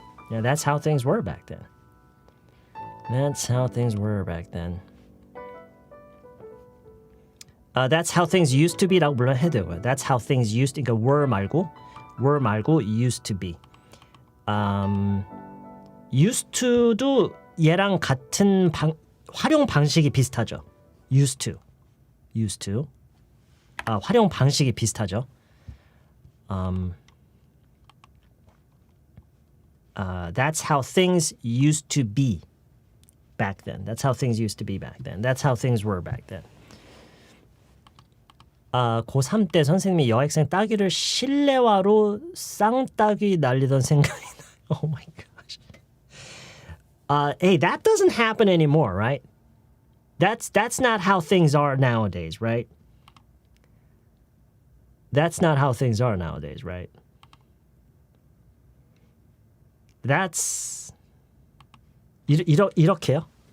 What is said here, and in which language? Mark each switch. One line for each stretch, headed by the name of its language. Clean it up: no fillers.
English: Yeah, that's how things were back then. That's how things were back then. That's how things used to be
Korean: 라고 물론 해도 되고요.
English: That's how things used to, 그러니까 were 말고 used to be.
Korean: used to도 얘랑 같은 활용 방식이 비슷하죠.
English: used to.
Korean: 활용 방식이 비슷하죠.
English: That's how things used to be back then. That's how things used to be back then. That's how things were back then.
Korean: 고3 때 선생님이 여학생 따기를 실내화로 쌍따기 날리던 생각이 나요.
English: Oh my gosh. Hey, that doesn't happen anymore, right? That's not how things are nowadays, right? That's not how things are nowadays, right? That's
Korean: 이렇게요?